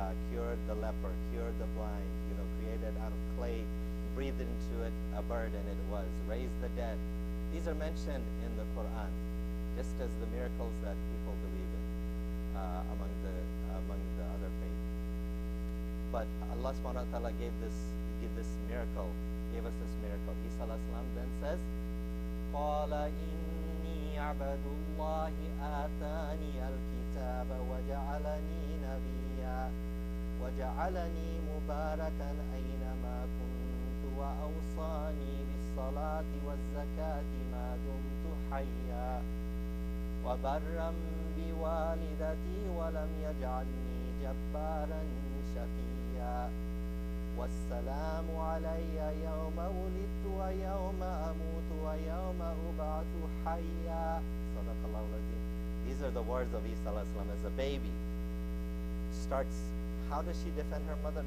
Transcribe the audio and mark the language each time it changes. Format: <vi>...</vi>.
<en>Cured the leper, cured the blind, you know, created out of clay, breathed into it a bird and it was, raised the dead. These are mentioned in the Quran, just as the miracles that people believe in among the other faiths. But Allah subhanahu wa ta'ala gave us this miracle. Isa alayhi salam then says,</en> <ar>قال إني عبد الله آتاني الكتاب وجعلني نبيا وجعلني مباركا أينما كنت وأوصاني بالصلاة والزكاة ما دمت حيا وبرا بوالدتي ولم يجعلني جبارا شقيا والسلام علي يوم ولدت ويوم أموت ويوم أبعث حيا. صدق الله العظيم.</ar> <en>These are the words of Isa alayhi salam as a baby. Starts, how does she defend her mother?</en>